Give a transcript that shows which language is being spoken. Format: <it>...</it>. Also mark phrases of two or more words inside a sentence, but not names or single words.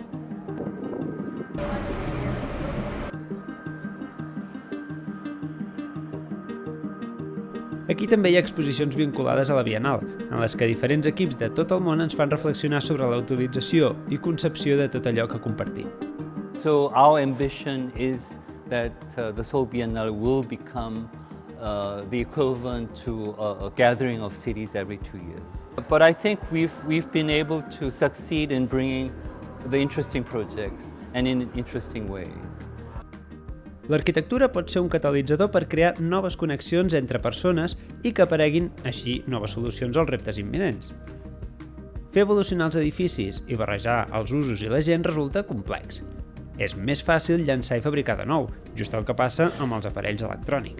<ca>Aquí també hi ha exposicions vinculades a la Bienal, en les que diferents equips de tot el món ens fan reflexionar sobre la utilització i concepció de tot allò que compartim.</ca> <en>So our ambition is that the Seoul Biennale will become the equivalent to a gathering of cities every 2 years. But I think we've been able to succeed in bringing the interesting projects and in interesting ways.</en> <ca>L'arquitectura pot ser un catalitzador per crear noves connexions entre persones i que apareguin, així, noves solucions als reptes imminents. Fer evolucionar els edificis i barrejar els usos i la gent resulta complex. És més fàcil llançar i fabricar de nou, just el que passa amb els aparells electrònics.</ca>